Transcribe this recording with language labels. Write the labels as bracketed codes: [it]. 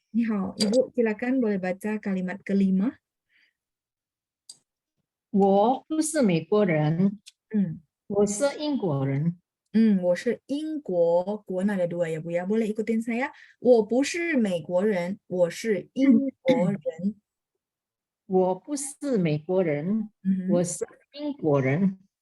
[zh] 你好, [id] Ibu silakan boleh baca kalimat kelima. [zh] 我不是美国人，我是英国人。我是英国，国那 [id] ada dua ya Bu ya. Boleh ikutin saya. [zh] 我不是美国人，我是英国人。我不是美国人，我是英国人。